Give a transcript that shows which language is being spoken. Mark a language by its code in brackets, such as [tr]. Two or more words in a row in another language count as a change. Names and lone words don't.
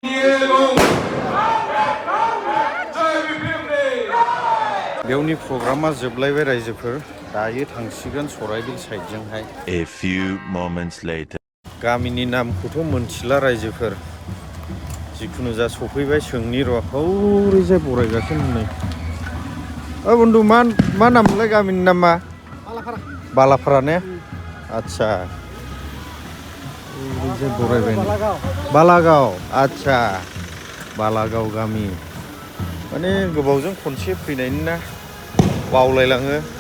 [brx] बेवनि प्रग्रामा जोबलायबाय रायजोफोर दायो थांसिगोन सराइबिल साइडजोंहाय [en] A few moments later. [brx] गामिनि नामखौथ' मोनथिला रायजोफोर जिखुनु जा सफैबाय सोंनि र' हौरैजाय बरायगासिनो हनै बन्दु मा नामलाय गामिनि नामा बालाफारा ने आच्छा ओरैजाय बरायबाय बालागाव आच्छा बालागाव गामि माने गोबावजों खनसे फैनायनि ना बावलायलाङो